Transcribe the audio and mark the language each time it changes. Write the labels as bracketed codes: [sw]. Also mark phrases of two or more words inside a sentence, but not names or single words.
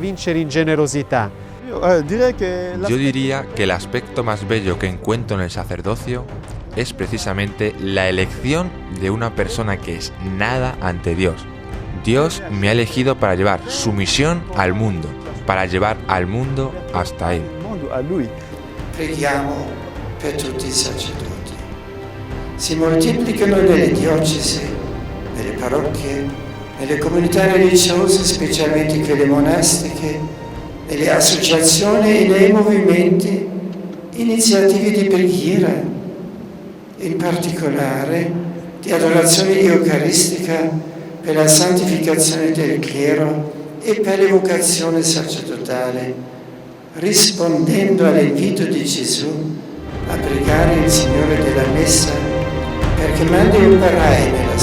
[es] Yo diría que el aspecto más bello que encuentro en el sacerdocio es precisamente la elección de una persona que es nada ante Dios. Dios me ha elegido para llevar su misión al mundo, para llevar al mundo hasta Él. [it] Preghiamo per tutti i sacerdoti. Si moltiplicano nelle diocesi, nelle parrocchie, nelle comunità religiose, specialmente quelle monastiche, nelle associazioni e nei movimenti, iniziative di preghiera, in particolare di adorazione eucaristica per la santificazione del clero e per l'evocazione sacerdotale, rispondendo all'invito di Gesù a pregare il Signore della Messa perché mandi operai